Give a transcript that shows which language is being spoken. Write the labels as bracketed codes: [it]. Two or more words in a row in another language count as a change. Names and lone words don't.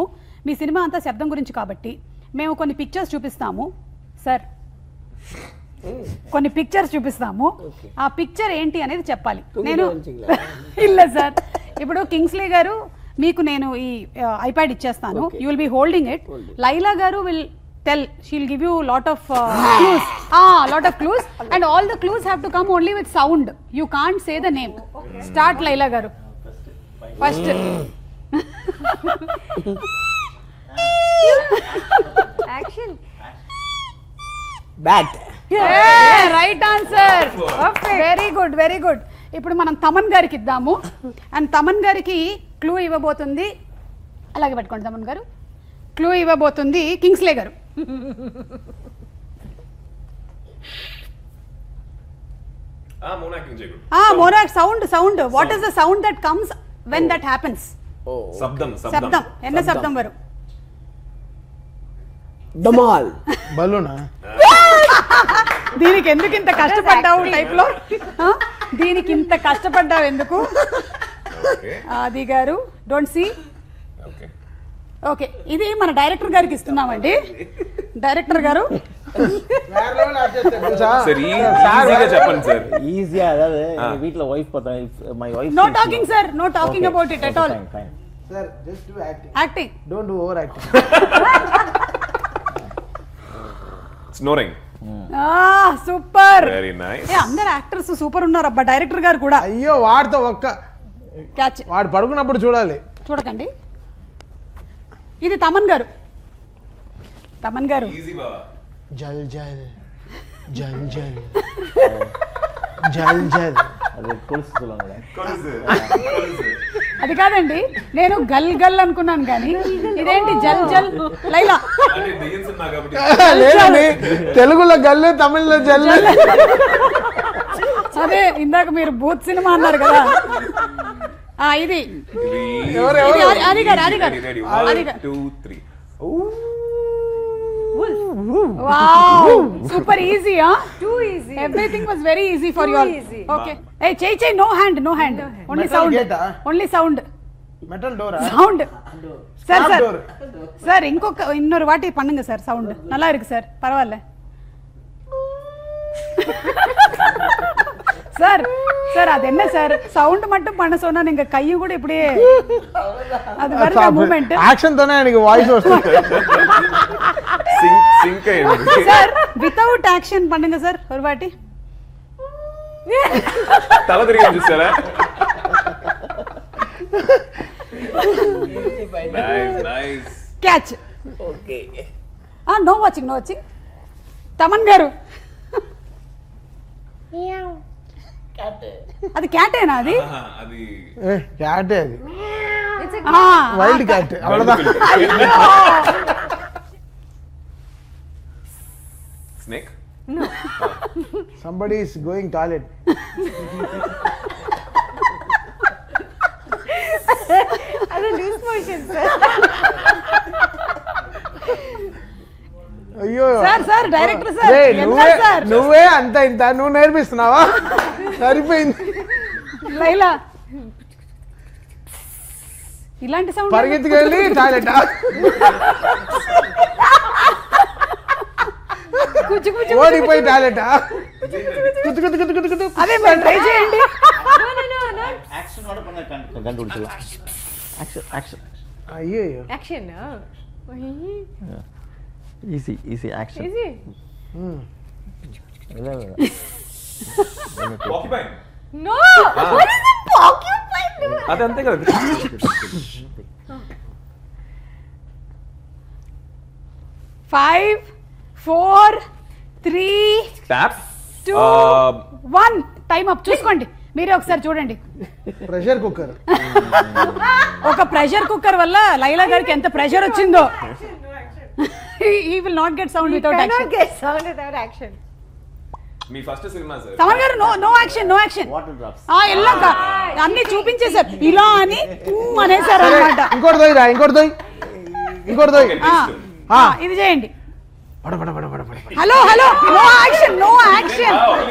[te] మీ సినిమా అంతా శబ్దం గురించి కాబట్టి మేము కొన్ని పిక్చర్స్ చూపిస్తాము సార్, కొన్ని పిక్చర్స్ చూపిస్తాము. ఆ పిక్చర్ ఏంటి అనేది చెప్పాలి. నేను ಇಲ್ಲ సార్, ఇప్పుడు కింగ్స్లీ గారు మీకు నేను ఈ ఐప్యాడ్ ఇచ్చేస్తాను, [en] you will be holding it. లైలా గారు విల్ tell, she'll give you lot of clues and all the clues have to come only with sound. You can't say the name. Start Laila garu first. Action. Bat. Yeah, right answer. Very good. [te] ఇప్పుడు మనం తమన్ గారికి ఇద్దాము అండ్ తమన్ గారికి క్లూ ఇవ్వబోతుంది. అలాగే పెట్టుకోండి తమన్ గారు, క్లూ ఇవ్వబోతుంది కింగ్స్లే గారు. [en] Monarch sound. What is the sound that comes when that happens? [ta] శబ్దం. என்ன శబ్దం వரும்? Damal. [te] బలూనా? దీనికి ఎందుకు ఇంత కష్టపడ్డావు టైప్ లో? దీనికి ఇంత కష్టపడ్డావు ఎందుకు? ఆది గారు [en] don't see. [te] ఓకే, ఇది మన డైరెక్టర్ గారికి ఇస్తున్నామండి. డైరెక్టర్ గారు చెప్పండి సార్. ఈజీగా అదే వీటిలో వైఫ్ [en] my wife. no talking sir, no talking about it at all. sir just do acting, యాక్టింగ్. don't do over acting. స్నోరింగ్. సూపర్. very nice. [te] అందరు యాక్టర్స్ సూపర్ ఉన్నారు అబ్బా. డైరెక్టర్ గారు కూడా అయ్యో వాడితో ఒక్క క్యాచ్. వాడు పడుకున్నప్పుడు చూడాలి. చూడకండి. ఇది తమన్ గారు. తమన్ గారు జల్ జల్ జల్ జల్ జల్ జల్. [ta] அது கொலுசு சொல்லுவாங்க. [te] అది కాదండి, నేను గల్ గల్ అనుకున్నాను కానీ ఇదేంటి జల్ జల్. లైలా లేదండి, తెలుగులో గల్లు, తమిళ్లో జల్. అదే ఇందాక మీరు భూత్ సినిమా అన్నారు కదా. ఇది అది గారు, అది గారు, అది గారు. 2 3. [en] super easy. Too easy. Everything was very easy for you all. easy. Okay. Hey, chey, no hand. Only Metal sound. gate, Only sound. metal dora? Sound. Sir. door. Sir, [ta] இன்னொரு வாட்டி பண்ணுங்க சார். சவுண்ட் நல்லா இருக்கு சார், பரவாயில்ல சார். சார் அது என்ன சார், சவுண்ட் மட்டும் பண்ண சொன்னா நீங்க கையும் கூட இப்படியே அது வருது மூவ்மெண்ட். [te] యాక్షన్ తోనే ఆయనకి వాయిస్ వస్తుంది. సింక్ అయ్యింది. [ta] సార్ [en] without action [ta] பண்ணுங்க సార్ ஒரு வாட்டி. [te] తల తిరిగి చూసారా? నైస్. క్యాచ్. ఓకే. [en] no watching. తమన్ గారు. [te] అది క్యాటేనా? అది అది క్యాటే, అది [en] It's a wild cat. [te] అవ్వదా? స్నేక్. [en] somebody is going toilet. other loose motion, sir. [te] అయ్యో సార్ డైరెక్టర్ సార్. రేయ్, ఎంత సార్? నువ్వే అంత ఇంత నువ్వు నేర్పిస్తున్నావా? సరిపోయింది. లైలా ఇలాంటి సౌండ్ పరిగెత్తుకెళ్ళి టాయిలెట్. ఓడిపోయి టాయిలెట్. అదే మరి ట్రై చేయండి. [en] No. [ta] ஆக்ஷன் ஓட பண்ண கண்டுபிடிச்சலாம். ஆக்ஷன் [te] అయ్యో [en] Action. easy action. Easy. [ta] இல்ல [en] Porcupine. No. What is a porcupine doing? [te] అది అంతే కదా. 5 4 3 [en] Taps. [te] 2 1 [en] time up. [te] చూసుకోండి మీరే ఒకసారి చూడండి. [en] pressure cooker. [te] ఒక [en] pressure cooker [te] వల్ల లైలా గారికి ఎంత ప్రెషర్ వచ్చిందో. [en] he will not get sound without Cannot action. get sound without action. [te] మీ ఫస్ట్ సినిమా సార్. తమన్ గారు [en] no action. water drops. [te] ఇలా అన్ని చూపించేశారు. ఇలా అని అనేసారు అనమాట. ఇంకోటి దొయ్యరా, ఇంకోటి దొయ్యి. ఇది చేయండి. పడ పడ పడ పడ పడ. [en] hello no action.